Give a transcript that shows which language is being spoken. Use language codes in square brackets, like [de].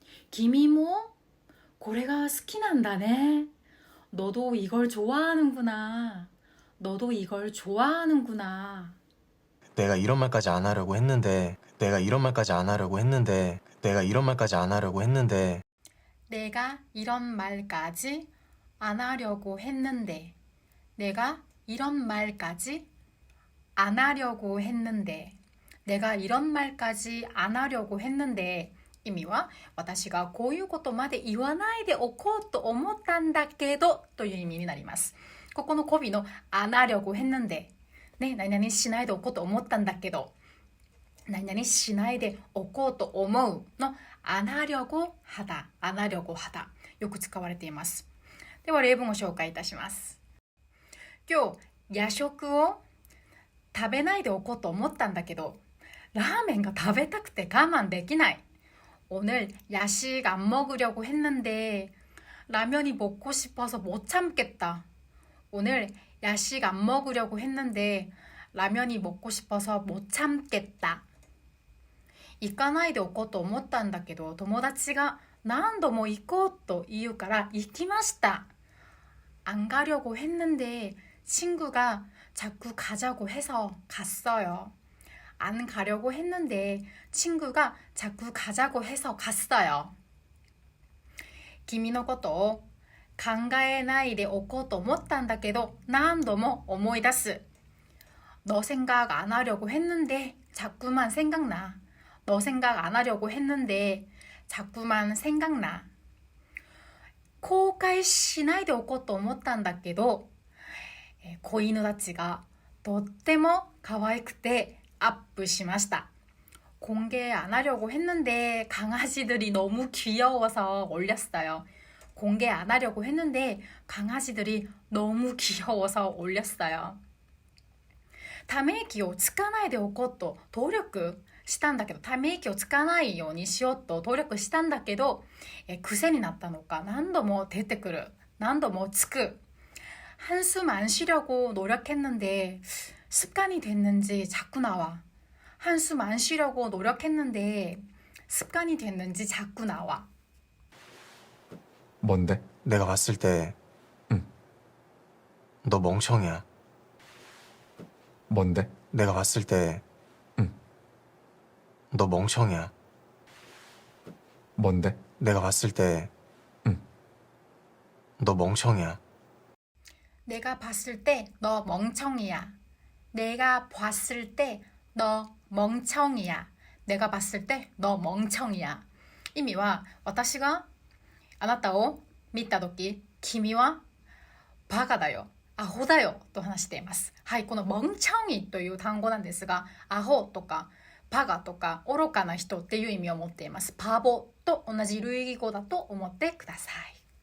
[ja] 君もこれが好きなんだね. [ko] 너도 이걸 좋아하는구나. 너도 이걸 좋아하는구나. 내가 이런 말까지 안 하려고 했는데 내가 이런 말까지 안 하려고 했는데 내가 이런 말까지 안 하려고 했는데 내가 이런 말까지 안 하려고 했는데 내가 이런 말까지 안 하려고 했는데 내가 이런 말까지 안 하려고 했는데 [ja] 意味は私がこういうことまで言わないでおこうと思ったんだけどという意味になります。ここの語尾の [ko] 안 하려고 했는데 [ja] ね、何々しないでおこうと思ったんだけど何々しないでおこうと思うの [ko] 안 하려고 하다, 안 하려고 하다 [ja] よく使われています。では例文を紹介いたします。今日夜食を食べないでおこうと思ったんだけどラーメンが食べたくて我慢できない。 [ko] 오늘 야식 안 먹으려고 했는데 라면이 먹고 싶어서 못 참겠다. 오늘 야식 안 먹으려고 했는데 라면이 먹고 싶어서 못 참겠다. [ja] 行かないでおこうと思ったんだけど友達が何度も行こうと言うから行きました. [ko] 안 가려고 했는데 친구가 자꾸 가자고 해서 갔어요. 안 가려고 했는데 친구가 자꾸 가자고 해서 갔어요. [ja] 君のことを考えないでおこうと思ったんだけど何度も思い出す. [ko] 너 생각 안 하려고 했는데 자꾸만 생각나. 너 생각 안 하려고 했는데 자꾸만 생각나. [ja] 後悔しないでおこうと思ったんだけど子犬たちがとっても可愛くてアップしました. [ko] 공개 안 하려고 했는데 강아지들이 너무 귀여워서 올렸어요. 공개 안 하려고 했는데 강아지들이 너무 귀여워서 올렸어요. [ja] ため息をつかないでおこうと努力したんだけどため息をつかないようにしようと努力したんだけど癖になったのか何度も出てくる何度もつく. [ko] 한숨 안 쉬려고 노력했는데 습관이 됐는지 자꾸 나와. 한숨 안 쉬려고 노력했는데 습관이 됐는지 자꾸 나와. 뭔데? 내가 봤을 때 응. 너 멍청이야. 뭔데? 내가 봤을 때 응. 너 멍청이야. 뭔데? 내가 봤을 때 응. 너 멍청이야. 내가 봤을 때 너 멍청이야. 내가 봤을 때 너 멍청이야. 내가 봤을 때 너 멍청이야. [ja] 意味は私があなたを見たとき君はバカだよ。アホだよと話しています。はい、この멍청이という単語なんですがアホとかバカとか愚かな人っていう意味を持っています。バボと同じ類義語だと思ってください。